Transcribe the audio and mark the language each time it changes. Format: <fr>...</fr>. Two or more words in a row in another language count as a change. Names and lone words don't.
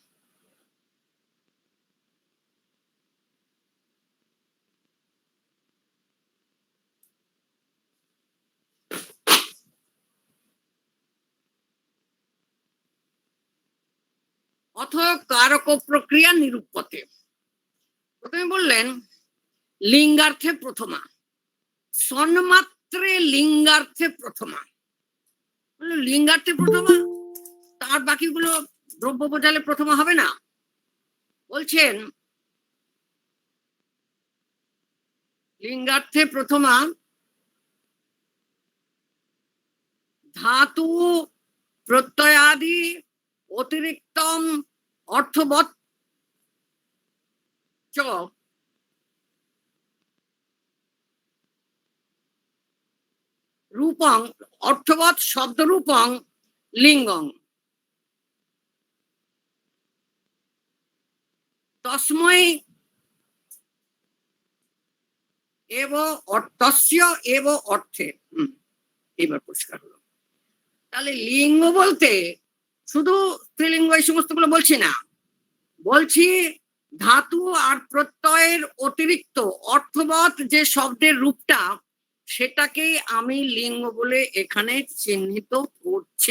<sa>অথ কারক প্রক্রিয়া নিরূপতে,</sa> <bn>প্রথমে বললেন</bn> <sa>লিঙ্গার্থে প্রথমা, সন্মাত্রে লিঙ্গার্থে প্রথমা। লিঙ্গার্থে প্রথমা,</sa> <bn>তার বাকিগুলো দ্রব্য বোঝালে প্রথমা হবে না।</bn> <sa>বলছেন লিঙ্গার্থে প্রথমা ধাতু প্রত্যয়াদি অতিরিক্তম অর্থবৎ চ রূপং অর্থবৎ শব্দরূপং লিঙ্গং তস্মৈ এব তস্য এব অর্থে।</sa> <bn>এবার পরিষ্কার হলো। তাহলে লিঙ্গ বলতে শুধু স্ত্রীলিঙ্গ এই সমস্তগুলো বলছি না, বলছি ধাতু আর প্রত্যয়ের অতিরিক্ত অর্থবৎ যে শব্দের রূপটা, সেটাকেই আমি লিঙ্গ বলে এখানে চিহ্নিত করছি।</bn>